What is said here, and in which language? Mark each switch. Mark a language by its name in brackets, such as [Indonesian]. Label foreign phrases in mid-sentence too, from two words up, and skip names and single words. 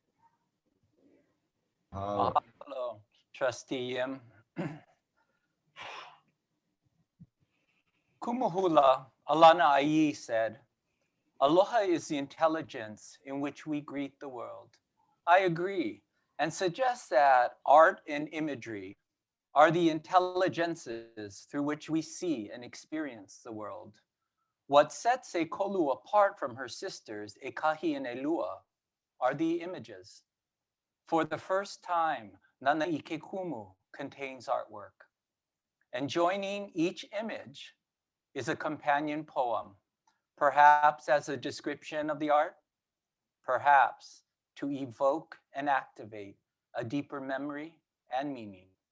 [English] Mahalo, Trustee Yim. Kumuhula Alana Ai said, "Aloha is the intelligence in which we greet the world." I agree, and suggest that art and imagery are the intelligences through which we see and experience the world. What sets ʻEkolu apart from her sisters, ʻEkahi and ʻElua, are the images. For the first time, Nāna I Ke Kumu contains artwork. And joining each image is a companion poem, perhaps as a description of the art, perhaps to evoke and activate a deeper memory and meaning.